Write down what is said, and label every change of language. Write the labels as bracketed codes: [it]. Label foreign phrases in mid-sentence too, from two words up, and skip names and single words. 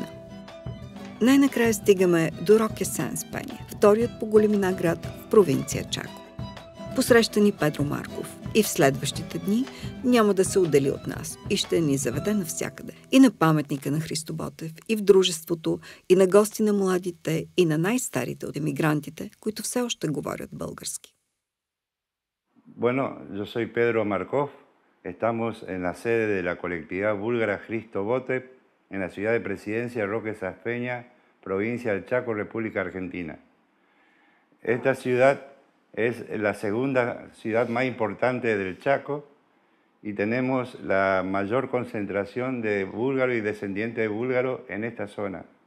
[bg] Най-накрая стигаме до Роке Сан Спения, вторият по големина град в провинция Чако. Посреща ни Педро Марков и в следващите дни няма да се отдели от нас и ще ни заведе навсякъде. И на паметника на Христо Ботев, и в дружеството, и на гости на младите, и на най-старите от емигрантите, които все още говорят български. [es] Bueno, yo soy Pedro Markov. Estamos en la sede de la colectividad búlgara Hristo Botev en la ciudad de Presidencia Roque Saspeña, provincia del Chaco, República Argentina. Esta ciudad es la segunda ciudad más importante del Chaco y tenemos la mayor concentración de búlgaros y descendientes de búlgaros en esta zona.